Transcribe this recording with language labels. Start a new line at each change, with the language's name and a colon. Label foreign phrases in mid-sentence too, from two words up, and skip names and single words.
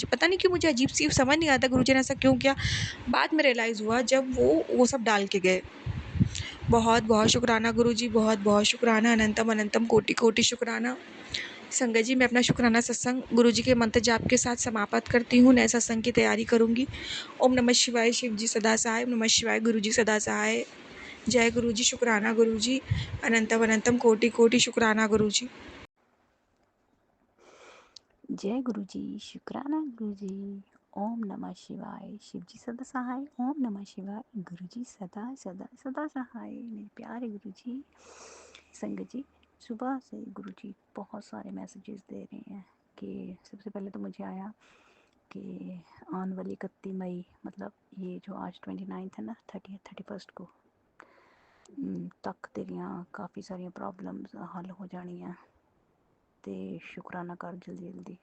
Hindi: पता नहीं क्यों मुझे अजीब सी समझ नहीं आता गुरु जी ने ऐसा क्यों किया। बाद में रियलाइज़ हुआ जब वो सब डाल के गए। बहुत बहुत शुक्राना गुरु जी, बहुत बहुत शुक्राना, अनंतम अनंतम कोटि कोटि शुक्राना। संगत जी मैं अपना शुक्राना सत्संग गुरु जी के मंत्र जाप के साथ समाप्त करती हूँ, नए सत्संग की तैयारी करूँगी। ओम नमः शिवाय, शिव जी सदा सहाय। ओम नमः शिवाय, गुरु जी सदा सहाय। जय गुरु जी, शुक्राना गुरु जी, अनंतम अनंतम कोटि कोटि शुक्राना गुरु जी। जय गुरु जी, शुक्राना गुरु जी। ओम नमः शिवाय, शिव जी सदा सहाय। ओम नमः शिवाय, गुरु जी सदा सदा सदा सहाय। मेरे प्यारे गुरु जी, संगत जी सुबह से गुरु जी बहुत सारे मैसेजेस दे रहे हैं कि सबसे पहले तो मुझे आया कि आने वाली 31 मई, मतलब ये जो आज 29 है ना, 31st को तक
Punjabi: ਤੇਰੀਆਂ ਕਾਫ਼ੀ ਸਾਰੀ ਪ੍ਰੌਬਲਮਸ ਹੱਲ ਹੋ ਜਾਣੀਆਂ ਹੈਂ, ਤੇ ਸ਼ੁਕਰਾਨਾ ਕਰ ਜਲਦੀ ਜਲਦੀ।